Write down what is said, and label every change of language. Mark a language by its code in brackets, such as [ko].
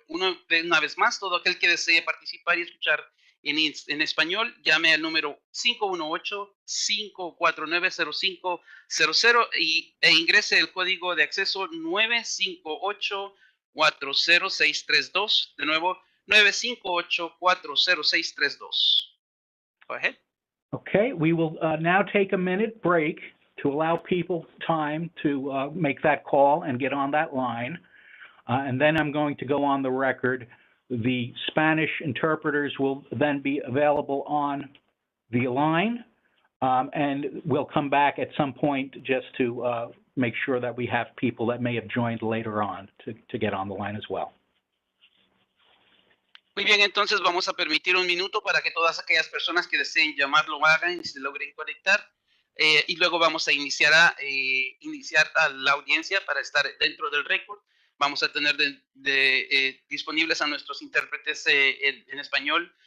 [es] Una vez más, todo aquel que desee participar y escuchar en español, llame al número 518-549-0500 e ingrese el código de acceso 958-40632. De nuevo, 958-40632. [en] Go ahead. Okay, we will now take a minute break to allow people time to make that call and get on that line. And then I'm going to go on the record. The Spanish interpreters will then be available on the line, and we'll come back at some point just to make sure that we have people that may have joined later on to get on the line as well. [es] Muy bien, entonces vamos a permitir un minuto para que todas aquellas personas que deseen llamar lo hagan y se logren conectar. Y luego vamos a iniciar a la audiencia para estar dentro del récord. Vamos a tener disponibles a nuestros intérpretes en español.